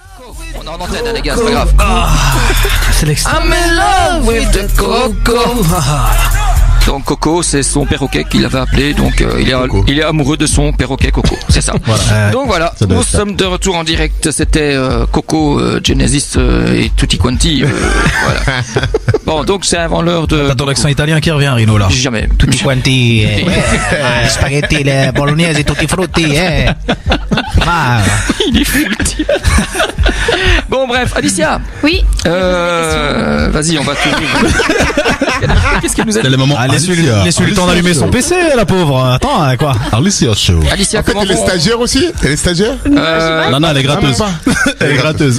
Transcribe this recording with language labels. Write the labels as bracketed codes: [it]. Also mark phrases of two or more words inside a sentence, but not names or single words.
[fr] On est en antenne, les gars, c'est pas grave. C'est l'extrait. [en] I'm in love with the Coco. [fr] Donc Coco, c'est son perroquet qu'il avait appelé. Donc il est amoureux de son perroquet Coco. C'est ça. Voilà. Donc voilà, nous sommes de retour en direct. C'était Coco, Genesis et [it] Tutti Quanti. [fr] Voilà. Bon, donc c'est avant l'heure de. T'as ton accent italien qui revient, Rino, là. Jamais. [it] Tutti quanti, spaghetti, le bolognese, tutti frutti, [fr] Il est full type. Bon, bref, Alicia. Oui. Vas-y, on va tourner. Qu'est-ce qu'elle nous a dit? Laisse-lui le temps d'allumer son PC, la pauvre. Attends, quoi. Alicia Show. Alicia, En fait, comment elle est stagiaire aussi? Elle est stagiaire? Non, elle est gratteuse. Elle est gratteuse.